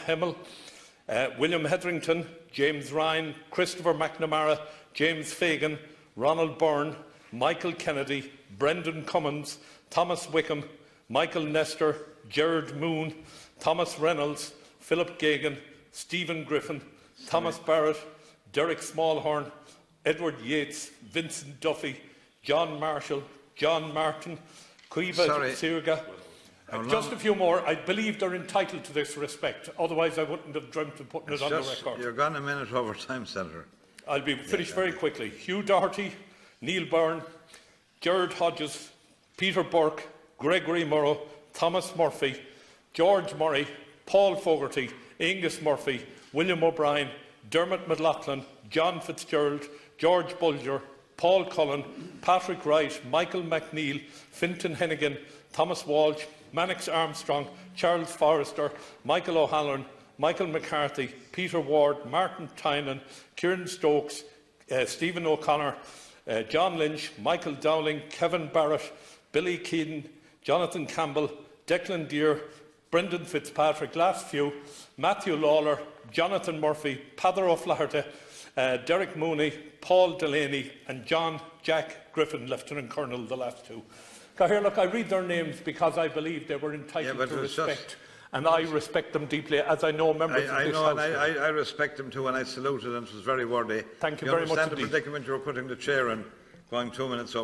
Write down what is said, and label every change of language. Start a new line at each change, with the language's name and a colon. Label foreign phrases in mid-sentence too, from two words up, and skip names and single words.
English: Hemmel, William Hetherington, James Ryan, Christopher McNamara, James Fagan, Ronald Byrne, Michael Kennedy, Brendan Cummins, Thomas Wickham, Michael Nestor, Gerard Moon, Thomas Reynolds, Philip Gagan, Stephen Griffin, Thomas Barrett, Derek Smallhorn, Edward Yates, Vincent Duffy, John Marshall, John Martin, Cueva Sirga. Just a few more. I believe they're entitled to this respect. Otherwise, I wouldn't have dreamt of putting it on the record. You're gone a minute over time, Senator. I'll be finished very quickly. Hugh Doherty, Neil Byrne, Gerard Hodges, Peter Burke, Gregory Morrow, Thomas Murphy, George Murray, Paul Fogarty, Angus Murphy, William O'Brien, Dermot McLaughlin, John Fitzgerald, George Bulger, Paul Cullen, Patrick Wright, Michael McNeil, Fintan Hennigan, Thomas Walsh, Mannix Armstrong, Charles Forrester, Michael O'Halloran, Michael McCarthy, Peter Ward, Martin Tynan, Kieran Stokes, Stephen O'Connor, John Lynch, Michael Dowling, Kevin Barrett, Billy Keaton, Jonathan Campbell, Declan Deere, Brendan Fitzpatrick, last few, Matthew Lawler, Jonathan Murphy, Peadar O'Flaherty, Derek Mooney, Paul Delaney and John Jack Griffin, Lieutenant Colonel, the last two. Here, look, I read their names because I believe they were entitled to respect, and I respect them deeply, as I know members of this House. I respect them too, and I saluted them. It was very worthy. Thank you very much indeed. You understand the predicament you were putting the chair in, going 2 minutes over time.